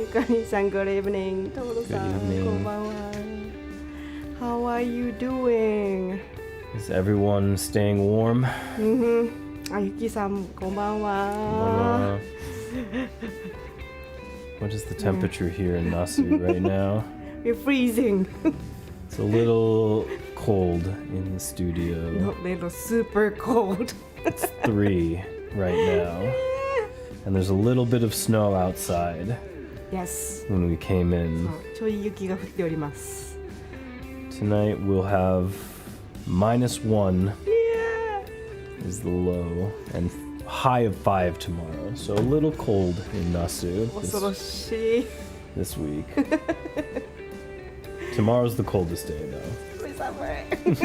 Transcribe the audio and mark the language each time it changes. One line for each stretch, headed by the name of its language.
English: ゆかりさん、Good evening. トモロさん、
Japanese: こんばんは。
English: How are you doing? Is everyone staying warm?
Japanese: ゆきさん、こんばんは。
English: What is the temperature here in Nasu right now? We're freezing. It's a little cold in the studio. Not little, super cold. It's 3 right now. And there's a little bit of snow outside. Yes. When we came in.
Japanese: ちょい雪が降っております。
English: Tonight we'll have -1 is the low and high of 5 tomorrow. So a little cold in Nasu
Japanese: 恐ろしい。
English: this week. Tomorrow's the coldest day though.